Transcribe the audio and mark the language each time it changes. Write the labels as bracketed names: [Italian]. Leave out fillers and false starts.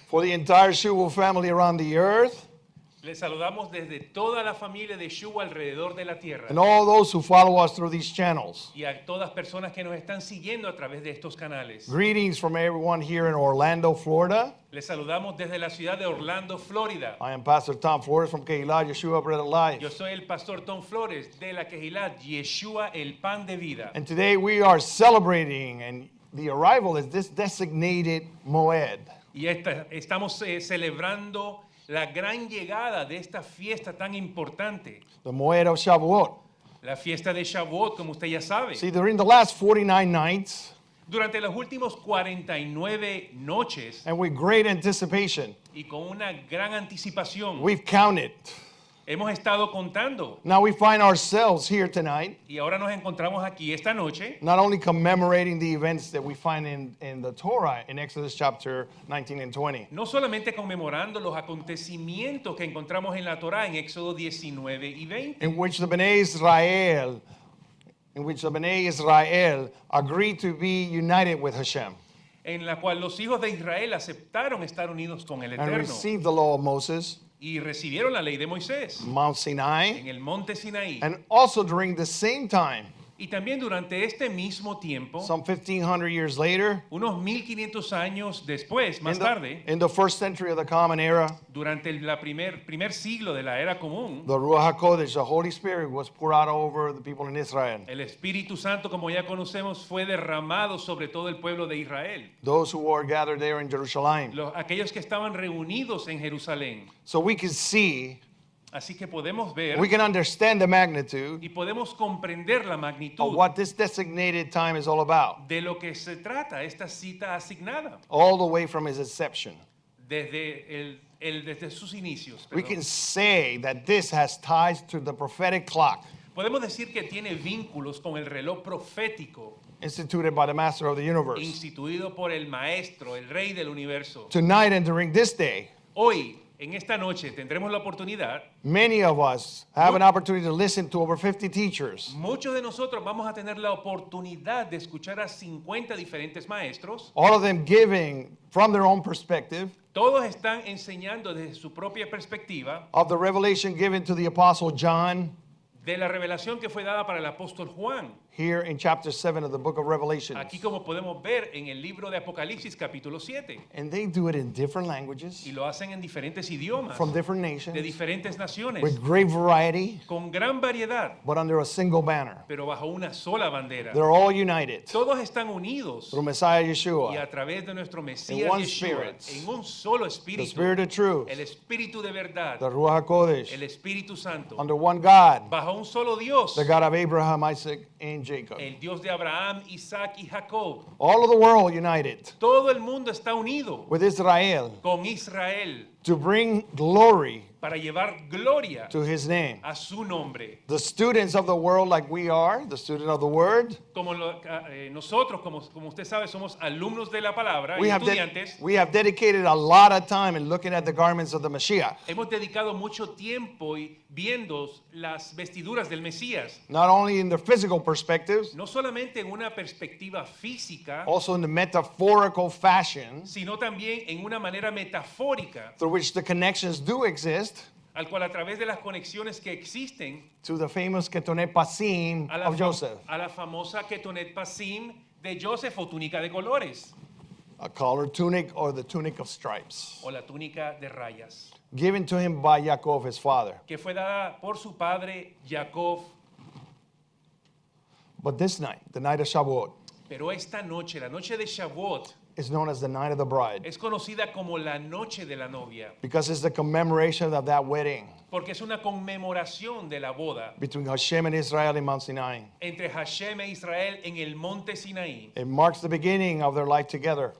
[English] For the entire Shavuot family around the earth [Spanish] Les saludamos desde toda la familia de Shuva alrededor de la tierra. [English] and all those who follow us through these channels. [Spanish] Y a todas personas que nos están siguiendo a través de estos canales. [English] Greetings from everyone here in Orlando, Florida. [Spanish] Les saludamos desde la ciudad de Orlando, Florida. [English] I am Pastor Tom Flores from Keilah Yeshua Bread of Life. [Spanish] Yo soy el pastor Tom Flores de la Kehilá Yeshua, el pan de vida. [English] And today we are celebrating and the arrival is this designated Moed. [Spanish] Y estamos celebrando la gran llegada de esta fiesta tan importante. [English] The Moed of Shavuot. [Spanish] La fiesta de Shavuot, como usted ya sabe. [English] See, during the last 49 nights, [Spanish] Durante los últimos 49 noches [English] and with great anticipation, [Spanish] y con una gran anticipación, [English] we've counted. [Spanish] hemos estado contando. [English] Now we find ourselves here tonight, [Spanish] Y ahora nos encontramos aquí esta noche, [English] not only commemorating the events that we find in the Torah in Exodus chapter 19 and 20, [Spanish] no solamente conmemorando los acontecimientos que encontramos en la Torá en Éxodo 19 y 20, [English] in which the Bnei Israel agreed to be united with Hashem [Spanish] en la cual los hijos de Israel aceptaron estar unidos con el [English] and [Spanish] Eterno [English] received the law of Moses, [Spanish] y recibieron la ley de Moisés [English] Mount Sinai, [Spanish] en el monte Sinaí. [English] and also during the same time, [Spanish] Y también durante este mismo tiempo, [English] some 1,500 years later, [Spanish] unos 1500 años después, más tarde, [English] in the first century of the Common Era, [Spanish] durante el primer siglo de la era común, [English] the Ruach HaKodesh, the Holy Spirit, was poured out over the people in Israel. [Spanish] el Espíritu Santo, como ya conocemos, fue derramado sobre todo el pueblo de Israel. [English] Those who were gathered there in Jerusalem. [Spanish] Aquellos que estaban reunidos en Jerusalén. [English] So we can see, [Spanish] Así que podemos ver [English] we can understand the magnitude [Spanish] y podemos comprender la [English] of [Spanish] magnitud [English] what this designated time is all about, [Spanish] de lo que se trata esta cita asignada [English] all the way from its inception. [Spanish] desde sus inicios. [English] We can say that this has ties to the prophetic clock [Spanish] Podemos decir que tiene vínculos con el reloj profético [English] instituted by the Master of the universe. [Spanish] instituido por el Maestro, el Rey del Universo. [English] Tonight and during this day, [Spanish] Hoy, en esta noche, tendremos la oportunidad. [English] many of us have an opportunity to listen to over 50 teachers, [Spanish] Muchos de nosotros vamos a tener la oportunidad de escuchar a 50 diferentes maestros. [English] all of them giving from their own perspective [Spanish] Todos están enseñando desde su propia perspectiva [English] of the revelation given to the Apostle John [Spanish] de la revelación que fue dada para el apóstol Juan. [English] here in chapter 7 of the book of Revelation. [Spanish] Aquí, como podemos ver en el libro de Apocalipsis capítulo 7. [English] And they do it in different languages, [Spanish] Y lo hacen en diferentes idiomas, [English] from different [Spanish] de [English] nations, [Spanish] diferentes naciones, [English] with great variety, [Spanish] con gran variedad, [English] but under a single banner. [Spanish] pero bajo una sola bandera. [English] They're all united [Spanish] Todos están unidos [English] through Messiah [Spanish] y [English] Yeshua, [Spanish] a través de nuestro [English] In [Spanish] Mesías [English] one [Spanish] Yeshua, [English] spirit. [Spanish] en un solo [English] the [Spanish] espíritu, [English] Spirit of truth, [Spanish] el Espíritu de verdad, [English] the Ruach [Spanish] el [English] HaKodesh, [Spanish] Espíritu Santo, [English] under one God, [Spanish] bajo un solo Dios, [English] the God of Abraham, Isaac, and Jacob. [Spanish] el Dios de Abraham, Isaac y Jacob. [English] All of the world united [Spanish] Todo el mundo está unido [English] with Israel [Spanish] con Israel [English] to bring glory [Spanish] para llevar gloria [English] to his name. [Spanish] a su nombre. [English] The students of the world, like we are, the student of the word, [Spanish] Como nosotros, como usted sabe, somos alumnos de la palabra [English] we [Spanish] y [English] have, [Spanish] estudiantes. [English] we have dedicated a lot of time in looking at the garments of the Mashiach. [Spanish] Hemos dedicado mucho tiempo viendo las vestiduras del Mesías, [English] Not only in the physical perspectives, [Spanish] no solamente en una perspectiva física, [English] also in the metaphorical fashion [Spanish] sino también en una manera metafórica, [English] through which the connections do exist [Spanish] al cual a través de las conexiones que existen [English] to the famous Ketonet Pasim [Spanish] a [English] of Joseph, [Spanish] a la famosa Ketonet Pasim de Joseph o túnica de colores [English] a colored tunic or the tunic of stripes, [Spanish] o la túnica de rayas, [English] given to him by Yaakov, his father. [Spanish] que fue dada por su padre Jacob. [English] But this night, the night of Shavuot, [Spanish] Pero esta noche, la noche de Shavuot, [English] is known as the night of the bride [Spanish] es conocida como la noche de la novia, [English] because it's the commemoration of that wedding [Spanish] porque es una conmemoración de la boda [English] between Hashem and Israel in Mount Sinai. [Spanish] entre Hashem e Israel en el monte Sinaí. [English] It marks the beginning of their life together.